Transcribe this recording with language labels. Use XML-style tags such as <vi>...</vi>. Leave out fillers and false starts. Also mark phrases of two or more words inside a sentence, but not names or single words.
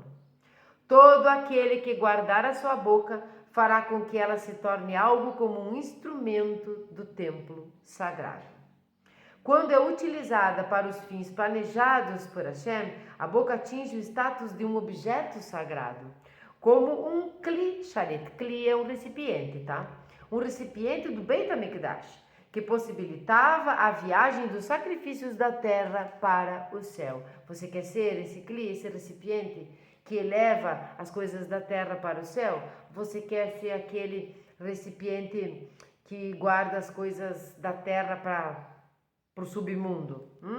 <pt>Todo aquele que guardar a sua boca fará com que ela se torne algo como um instrumento do templo sagrado. Quando é utilizada para os fins planejados por Hashem, a boca atinge o status de um objeto sagrado, como um</pt> <he>כלי שרת.</he> <pt>Kli é um recipiente, tá? Um recipiente do Beit HaMikdash, que possibilitava a viagem dos sacrifícios da terra para o céu. Você quer ser esse kli, esse recipiente que eleva as coisas da terra para o céu? Você quer ser aquele recipiente que guarda as coisas da terra para o submundo?</pt>